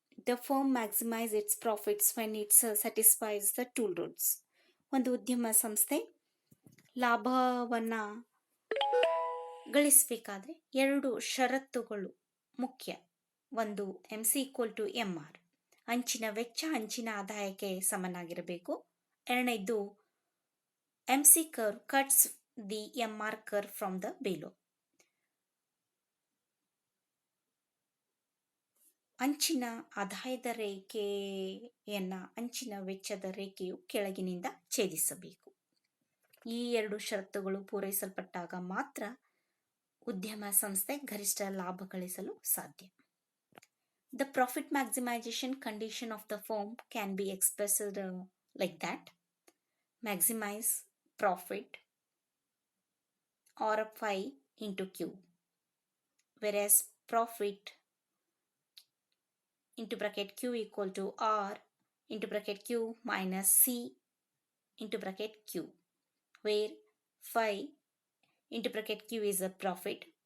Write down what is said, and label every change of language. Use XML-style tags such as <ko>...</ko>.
<en>The firm maximizes its profits when it satisfies the two rules.</en> <kn>ಒಂದು ಉದ್ಯಮ ಸಂಸ್ಥೆ ಲಾಭವನ್ನ ಗಳಿಸಬೇಕಾದ್ರೆ ಎರಡು ಷರತ್ತುಗಳು ಮುಖ್ಯ. ಒಂದು MC=MR, ಅಂಚಿನ ವೆಚ್ಚ ಅಂಚಿನ ಆದಾಯಕ್ಕೆ ಸಮನಾಗಿರಬೇಕು. ಎರಡನೇದು</kn> <en>MC curve cuts the MR curve from the below.</en> <kn>ಅಂಚಿನ ಆದಾಯದ ರೇಖೆಯನ್ನ ಅಂಚಿನ ವೆಚ್ಚದ ರೇಖೆಯು ಕೆಳಗಿನಿಂದ ಛೇದಿಸಬೇಕು. ಈ ಎರಡು ಷರತ್ತುಗಳು ಪೂರೈಸಲ್ಪಟ್ಟಾಗ ಮಾತ್ರ ಉದ್ಯಮ ಸಂಸ್ಥೆ ಗರಿಷ್ಠ ಲಾಭ ಗಳಿಸಲು ಸಾಧ್ಯ.</kn> <en>The profit maximization condition of the firm can be expressed like that: maximize profit or phi into Q, whereas profit into bracket Q equal to R into bracket Q minus C into bracket Q, where phi into bracket Q is a profit.</en>